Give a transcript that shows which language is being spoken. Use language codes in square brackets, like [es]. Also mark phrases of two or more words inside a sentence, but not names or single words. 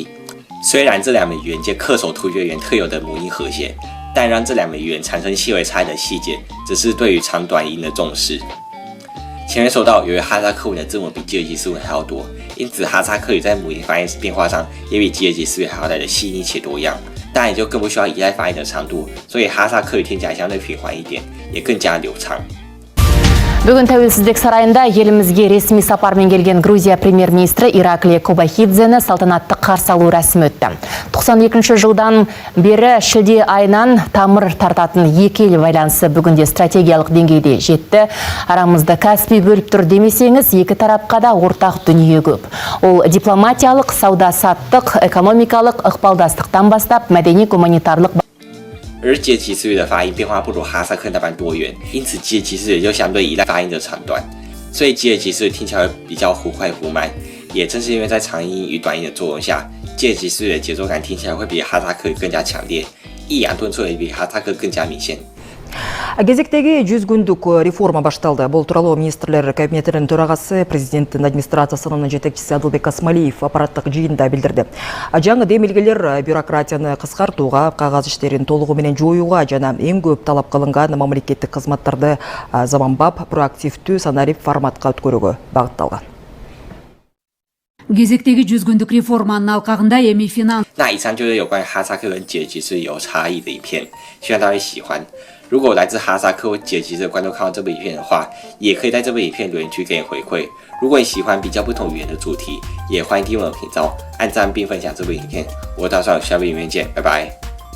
[zh] 虽然这两门语言皆恪守突厥语言特有的母音和谐，但让这两门语言产生细微差异的细节，只是对于长短音的重视。前面说到，由于哈萨克文的字母比吉尔吉斯文还要多，因此哈萨克语在母音发音变化上也比吉尔吉斯语还要来得细腻且多样。当然也就更不需要依赖发音的长度，所以哈萨克语听起来相对平缓一点，也更加流畅。 [kk] Бүгін Тәуелсіздік сарайында елімізге ресми сапармен келген Грузия премьер-министрі Ираклий Кобахидзені салтанатты қарсы алу рәсімі өтті. 92 жылдан бері шілде айынан тамыр тартатын екі ел байланысы бүгінде стратегиялық деңгейде жетті. Арамызда Каспий бөліп тұр демесеңіз, екі тарапқа да ортақ дүние көп. Ол дипломатиялық, сауда-саттық, экономикалық ықпалдастықтан бастап мәдени-гуманитарлық [zh] 而吉尔吉斯语的发音变化不如哈萨克那般多元，因此吉尔吉斯语就相对依赖发音的长短，所以吉尔吉斯语听起来会比较忽快忽慢。也正是因为在长音与短音的作用下，吉尔吉斯语的节奏感听起来会比哈萨克语更加强烈， 抑扬顿挫也比哈萨克更加明显。 [ky] Кезектеги 100 күндүк реформа башталды. Бул тууралуу министрлер кабинетинин төрагасы, президенттин администрациясынын жетекчиси Адылбек Асмалиев аппараттык жыйында билдирди. Жаңы демилгелер бюрократияны кыскартууга, кагаз иштерин толугу менен жоюуга жана эң көп талап кылынган мамлекеттик кызматтарды заманбап, проактивдүү, санарип форматка өткөрүүгө багытталган. Кезектеги 100 күндүк реформанын алкагында эми финанс. [zh] 那以上就是有关哈萨克跟吉尔吉斯有差异的影片，希望大家会喜欢。如果来自哈萨克或吉尔吉斯的观众看到这部影片的话，也可以在这部影片留言区给你回馈。如果你喜欢比较不同语言的主题，也欢迎订阅我的频道，按赞并分享这部影片。我打算下部影片见，拜拜。